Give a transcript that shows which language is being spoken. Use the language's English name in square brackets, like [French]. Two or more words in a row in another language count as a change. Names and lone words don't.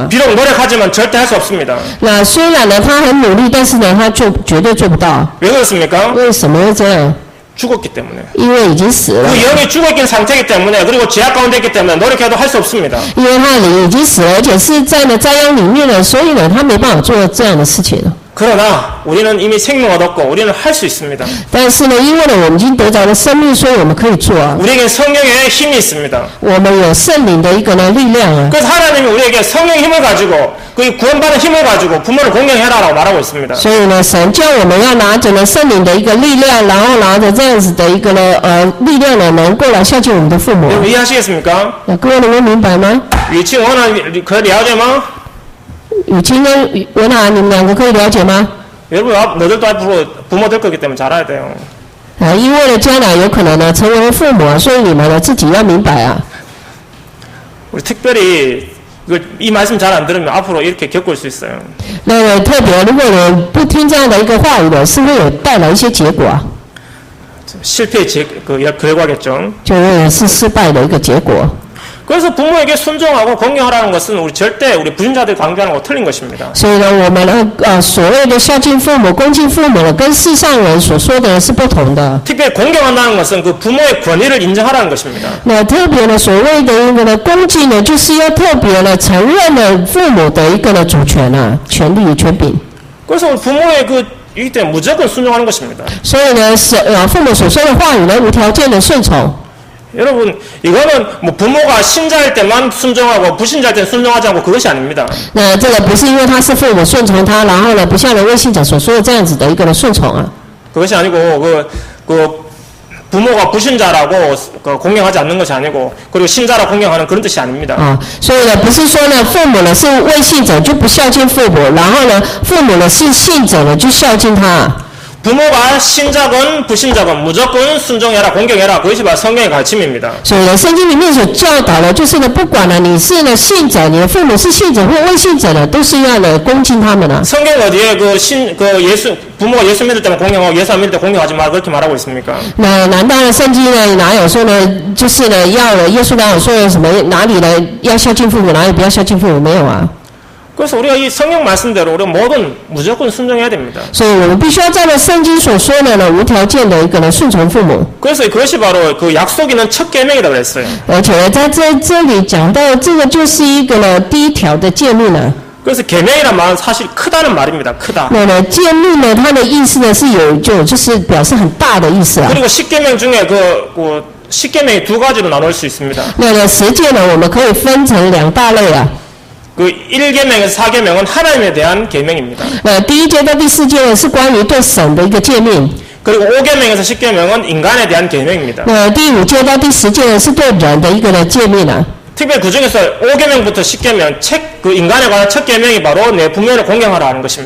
[Korean] 비록 노력하지만 절대 할 수 없습니다. [Chinese] 那虽然呢，他很努力，但是呢，他就绝对做不到。 [Korean] 왜 그렇습니까? [Chinese] 为什么会这样？ [Korean] 죽었기 때문에. [Chinese] 因为已经死了 [Korean] 그 ， 영이 죽어있는 상태이기 때문에 그리고 죄악 가운데 있기 때문에 노력해도 할 수 없습니다. [Chinese] 因为他的灵已经死了，而且是在呢灾殃里面了，所以呢，他没办法做这样的事情了。 [Korean] 그러나 우리는 이미 생명을 얻었고 우리는 할 수 있습니다. [Chinese] 但是呢，因为呢，我们已经得着了生命，所以我们可以做啊。 [Korean] 우리에게 성령의 힘이 있습니다. [Chinese] 我们有圣灵的一个呢力量啊。 [Korean] 그래서 하나님이 우리에게 성령의 힘을 가지고 그 구원받은 힘을 가지고 부모를 공경해라라고 말하고 있습니다. [Chinese] 所以呢，神叫我们要拿着呢圣灵的一个力量，然后拿着这样子的一个呢力量呢，能够来孝敬我们的父母。 [Korean] 여러분 이해하시겠습니까? [Chinese] 那各位能够明白吗？雨清원한可以了解吗? 雨清跟文涵，你们两个可以了解吗？ [Korean] 여러분 너희들도 앞으로 부모 될 거기 때문에 잘 알아야 돼요. [Chinese] 因为呢，将来有可能呢成为父母啊，所以你们呢自己要明白啊。 [Korean] 우리 특별히 이 말씀 잘 안 들으면 앞으로 이렇게 겪을 수 있어요. [Chinese] 那特别，如果你不听这样的一个话语呢，是会有带来一些结果啊， [Korean] 실패의 결과겠죠. [Chinese] 就会是失败的一个结果。 [Korean] 그래서 부모에게 순종하고 공경하라는 것은 우리 절대 우리 불신자들이 강조하는 거 틀린 것입니다. [Chinese] 所以呢，我们呢所谓的孝敬父母、恭敬父母呢，跟世上人所说的是不同的。 [Korean] 특별히 공경한다는 것은 그 부모의 권위를 인정하라는 것입니다. [Chinese] 那特别呢，所谓的一个呢恭敬呢，就是要特别呢承认了父母的一个呢主权啊、权利、权柄。 [Korean] 그래서 부모의 이기 때문에 무조건 순종하는 것입니다. [Chinese] 所以呢，父母所说的话语呢，无条件的顺从。 [Korean] 여러분 이거는 뭐 부모가 신자일 때만 순종하고 불신자일 때는 순종하지 않고 그것이 아닙니다. [Chinese] 那这个不是因为他是父母顺从他，然后呢不像人未信者所说的这样子的一个呢顺从啊。 [Korean] 그것이 아니고 그 부모가 불신자라고 그 공경하지 않는 것이 아니고 그리고 신자라 공경하는 그런 뜻이 아닙니다. [Chinese] 啊，所以呢，不是说呢，父母呢是未信者就不孝敬父母，然后呢，父母呢是信者呢就孝敬他。 [Korean] 부모가 신자건 불신자건 무조건 순종해라 공경해라 그것이 바로 성경의 가르침입니다. [Chinese] 所以呢，圣经里面所教导的，就是呢，不管呢你是呢信者，你的父母是信者或未信者呢，都是要呢恭敬他们啊。 [Korean] 성경 어디에 그 예수 부모가 예수 믿을 때만 공경하고 예수 안 믿을 때 공경하지 마 그렇게 말하고 있습니까? [Chinese] 那难道呢圣经呢哪有说呢，就是呢要了耶稣哪有说什么哪里呢要孝敬父母，哪里不要孝敬父母？没有啊。 [Korean] 그래서 우리가 이 성경 말씀대로 우리 모든 무조건 순종해야 됩니다. 所以我们必须要照着圣经所说的呢，无条件的一个呢顺从父母。 그래서 그것이 바로 그 약속 있는 첫 계명이라고 그랬어요. [Chinese] 而且呢，在这里讲到这个就是一个呢第一条的诫命呢。 [Korean] 그래서 계명이란 말은 사실 크다는 말입니다. 크다. [Chinese] 那呢诫命呢，它的意思呢是就是表示很大的意思啊。 [Korean] 그리고 10계명 중에 그 10계명이 두 가지로 나눌 수 있습니다. [Chinese] 那呢十诫呢，我们可以分成两大类啊。 [Korean] 그 1계명에서 4계명은 하나님에 대한 계명입니다. [Chinese] 第一诫到第四诫呢是关于对神的一个诫命。 [Korean] 그리고 5계명에서 10계명은 인간에 대한 계명입니다. [Chinese] 第五诫到第十诫呢是对人的一个呢诫命啊。 [Korean] 특별히 그 중에서 5계명부터 10계명 그 인간에 관한 첫 계명이 바로 내 부모를 공경하라 하는 것입니다.